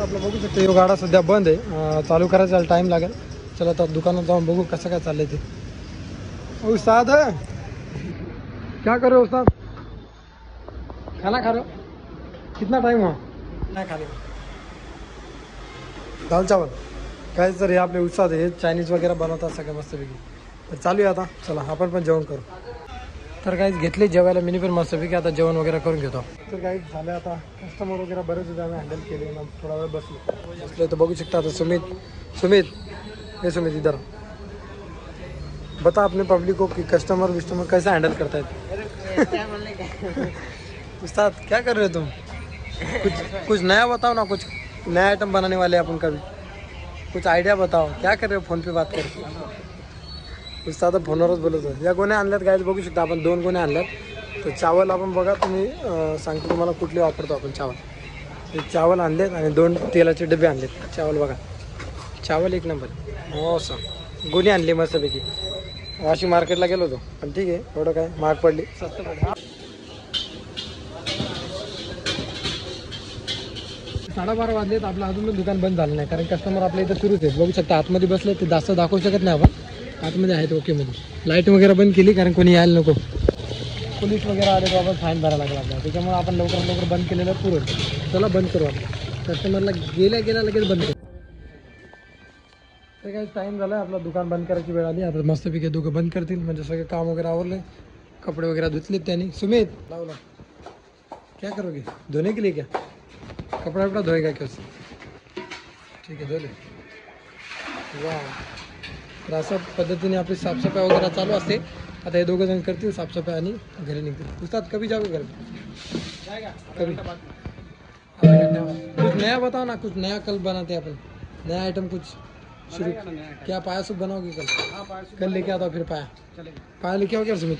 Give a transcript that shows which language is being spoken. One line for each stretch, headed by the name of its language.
Marathi: आपलं बघू शकतो यो गाडा सध्या बंद आहे, चालू करायचा टाइम लागेल. चला आता दुकानात जाऊन बघू कसं काय चाललंय ते.
Hindi: उस्ताद क्या कर रहे हो उस्ताद? खाना खा रहे हो? कितना टाइम हुआ?
Marathi: नाही खाली दाल चावल काय. तर हे आपले उस्ताद हे चायनीज वगैरे बनवतात सगळं मस्तपैकी. तर चालू आहे आता, चला आपण पण जेवण करू. तर काही घेतले जेवायला मिनी पण मस्तपैकी. आता जेवण वगैरे करून घेतो. तर काही झालं आता, कस्टमर वगैरे बरेच होते, आम्ही हँडल केले. मग थोडा वेळ बसले तर बघू शकता आता
Hindi: सुमित इधर बता अपने पब्लिक को कि कस्टमर कैसे हैंडल करता है. उस्ताद क्या कर रहे हो तुम? कुछ नया बताओ ना, कुछ नया आइटम बनाने वाले अपन कभी. कुछ आइडिया बताओ, क्या कर रहे हो फोन पे बात कर.
Marathi: उस्ताद फोनवरच बोलत होतो. या गोण्या आणल्यात गाईज, बघू शकता आपण 2 गोण्या आणल्यात. तर चावल आपण बघा, तुम्ही सांगतो तुम्हाला कुठले वापरतो आपण चावल. ते चावल आणलेत आणि 2 तेलाचे डबे आणलेत. चावल बघा, चावल 1 नंबर. हो सर, गोणी आणली मस्तपैकी. वाशी मार्केटला गेलो होतो, पण ठीक आहे, एवढं काय महाग पडली, स्वस्त पडली. 12:30 वाजलेत. आपलं अजून पण दुकान बंद झालं नाही, कारण कस्टमर आपल्या इथं सुरूच आहेत. बघू शकता आतमध्ये बसले, ते जास्त दाखवू शकत नाही आपण. आतमध्ये आहेत ओके मध्ये. लाईट वगैरे बंद केली, कारण कोणी यायला नको. पोलीस वगैरे आले तर आपण फाईन भरायला लागला आपल्याला. त्याच्यामुळे आपण लवकर बंद केलेलं पुरं. चला बंद करू आपण. कस्टमरला गेल्या लगेच बंद करू. तर काही टाईम झाला, आपलं दुकान बंद करायची वेळ आली. आता मस्तपैकी दोघं बंद करतील, म्हणजे सगळे काम वगैरे आवरले. कपडे वगैरे धुतलेत त्यांनी.
Hindi: सुमित लावला क्या करोगे, धोने के लिए क्या? कपड़ा धोएगा क्या?
Marathi: ठीक आहे धोले. वा, तर अशा पद्धतीने आपली साफसफाई वगैरे चालू असते. आता हे 2 जण करतील साफसफाई आणि घरी निघतील.
Hindi: उस्ताद कभी जाओगे घर कभी? कुछ नया बताओ ना, कुछ नया कल बनाते अपन, नया आइटम कुछ शुरू. क्या पाया सूप बनाओगे कल लेके आता हूँ. फिर पाया लेके आओ क्या सुमित?